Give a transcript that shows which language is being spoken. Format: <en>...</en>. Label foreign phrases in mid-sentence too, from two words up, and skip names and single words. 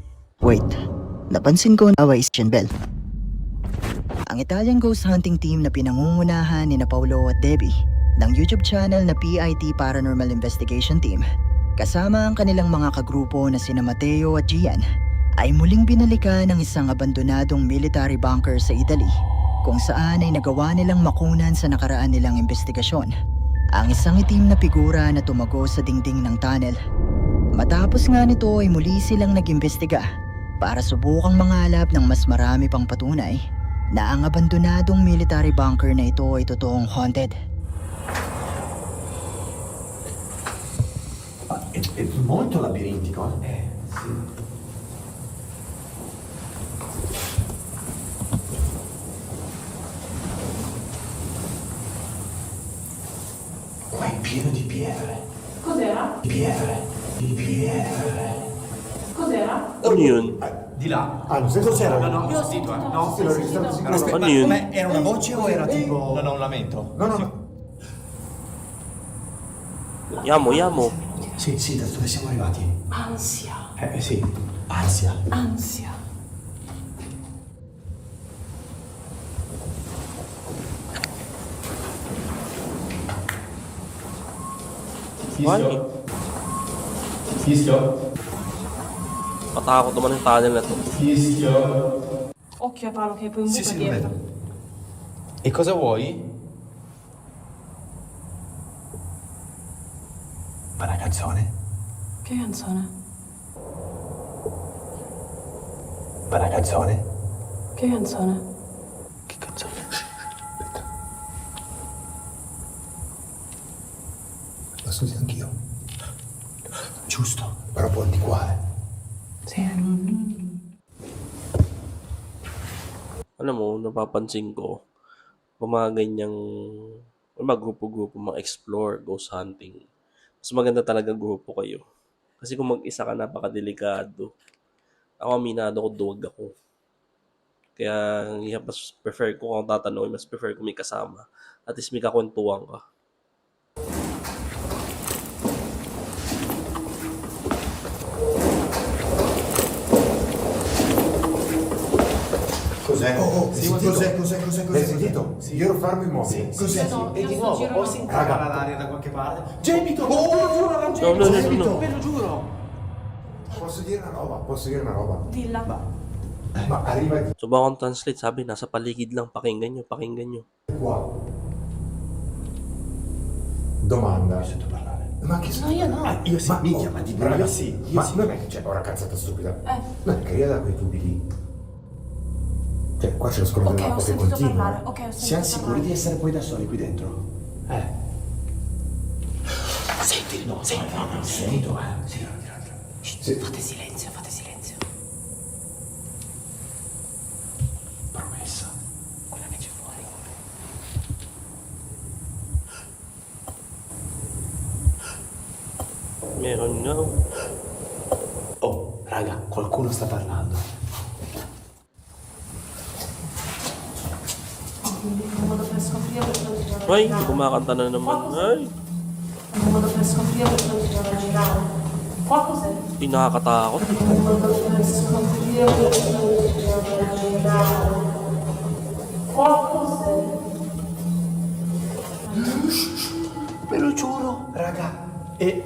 <tl>Wait, napansin ko na is Bell. Ang</tl> <en>Italian ghost hunting team</en> <tl>na pinangungunahan ni na Paolo at Debbie ng YouTube channel na PIT Paranormal Investigation Team kasama ang kanilang mga kagrupo na sina Matteo at Gian ay muling binalikan ng isang abandonadong</tl> <en>military bunker</en> <tl>sa Italy kung saan ay nagawa nilang makunan sa nakaraan nilang investigasyon ang isang itim na figura na tumago sa dingding ng tunnel. Matapos nga nito ay muli silang nag-imbestiga para subukang mangalap ng mas marami pang patunay na ang abandonadong</tl> <en>military bunker</en> <tl>na ito ay totoong haunted.</tl> <it>È molto labirintico, eh? Sì. Qua è pieno di pietre. Cos'era? Di pietre. Di pietre. Cos'era?</it> <tl>Ano yun?</tl> <it>Di là. Ah, non so cos'era. No, no, io ho sentito, no? Sì, l'ho registrato sicuro. Aspetta,</it> <tl>Ano yun?</tl> <it>ma era una voce o era tipo... No, no, un lamento. No, no, no. Yamo, yamo. Sì, sì, da dove siamo arrivati? Ansia. Sì. Ansia. Ansia. Why? Fischio.</it> <tl>Matakot naman yung tunnel na to.</tl> <it>Fischio. Occhio a Paolo che poi un Sì, buco sì, lo dietro. vedo. E cosa vuoi? Ma una canzone? Che canzone? Ma una canzone? Che canzone? Che canzone? La studio anch'io. Giusto, però poi di qua, Sì.</it> <tl>Alam mo, napapansin ko, kung mga ganyang, mga grupo-grupo, mga explore,</tl> <en>ghost hunting,</en> <tl>mas maganda talaga grupo kayo. Kasi kung mag-isa ka, napakadelikado. Ako, aminado ko, duwag ako. Kaya, mas prefer ko, kung tatanungin, mas prefer ko may kasama. At least may kakwentuhan ka.</tl> <it>Cos'è? Sì, cos'è? L'hai sentito? Sì. Io ero fermo immobile. Cos'è? No, E io di sto nuovo, girando. ho sentito Raga. l'aria da qualche parte. Gemito! Te lo giuro, era un No, gemito! no, no, no, Gemito, no. Ve lo giuro! posso dire una roba? Posso dire una roba? Dilla. Ma arriva di</it> <tl>Subukan kong translate, sabi, nasa paligid lang, pakinggan nyo, pakinggan nyo.</tl> <it>qua. Domanda. Sento parlare. Ma che No, io no. Io sì, minchia, ma di raga, io sì. Io ma sì. non è che c'è ora cazzata stupida. Eh. Non è che arriva da quei tubi lì. Cioè, qua c'è lo scorrente Ok, ho dell'acqua che sentito continua. parlare. Ok, ho sentito Siamo sicuri parlare. di essere poi da soli qui dentro? Senti, no, senti, no, sento, Sì, Sì. Fate silenzio, fate silenzio. promessa. Quella che c'è fuori.</it> <tl>Meron nga.</tl> <it>Oh, raga, qualcuno sta parlando. Un modo per scoprire questo giro</it> <tl>Ay, kumakanta na naman. Ay,</tl> <it>Un modo per scoprire questo giro da girare. Qua cos'è?</it> <tl>di nakakatakot.</tl> <it>Un modo per scoprire questo giro da girare. Qua cos'è? Ve lo giuro, raga. E</it>